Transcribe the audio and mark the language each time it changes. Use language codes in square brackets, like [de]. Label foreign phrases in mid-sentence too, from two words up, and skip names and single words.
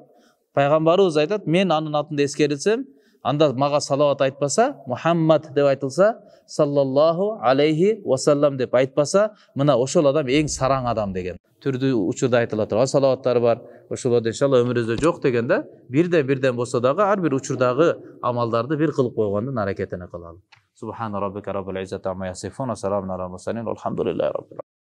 [ky] Пайгамбарыбыз айтат, мен анын атын эскерсем, анда мага салават айтпаса, Мухаммад деп айтылса, [ar] صلى الله عليه وسلم [ky] деп айтпаса, мына ошол адам эң сараң адам деген. Түрдүү учурда айтыла турган салаваттар бар. Ошолорду иншалла өмүрүбүздө жок дегенде, бирден болсо дагы ар бир учурдагы амалдарды бир кылып койгондун аракетин кылалы. [ar] سبحان ربك رب العزة عما يصفون وسلام على المرسلين الحمد لله رب